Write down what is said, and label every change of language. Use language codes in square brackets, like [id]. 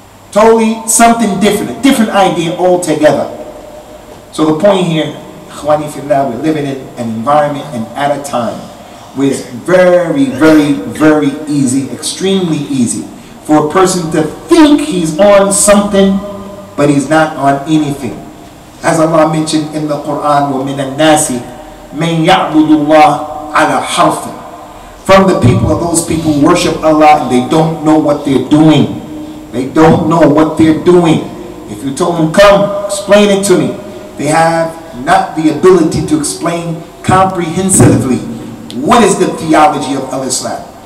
[en] Totally something different, a different idea altogether. So the point here, Ikhwani fillah, we're living in an environment and at a time where it's very, very, very easy, extremely easy for a person to think he's on something, but he's not on anything. As Allah mentioned in the Quran, [ar] وَمِنَ النَّاسِ مَنْ يَعْبُدُ اللَّهَ عَلَى حَرْفٍ. [en] From the people of those people who worship Allah and they don't know what they're doing. They don't know what they're doing. If you told them, come, explain it to me, They have not the ability to explain comprehensively what is the theology of Islam.